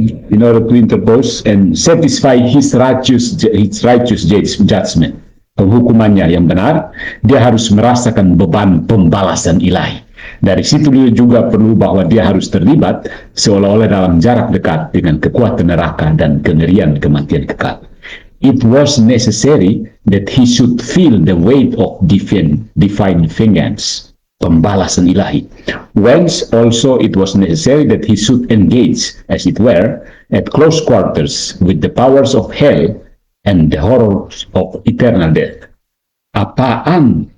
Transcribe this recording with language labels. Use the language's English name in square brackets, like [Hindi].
[English] In order to interpose and satisfy his righteous judgment. [Indonesian] Penghukumannya yang benar, dia harus merasakan beban pembalasan ilahi. Dari situ dia juga perlu bahwa dia harus terlibat seolah-olah dalam jarak dekat dengan kekuatan neraka dan kengerian kematian kekal. [English] It was necessary that he should feel the weight of divine vengeance, [Indonesian] pembalasan ilahi. [English] Whence also it was necessary that he should engage, as it were, at close quarters with the powers of hell and the horrors of eternal death. [Indonesian] Apaan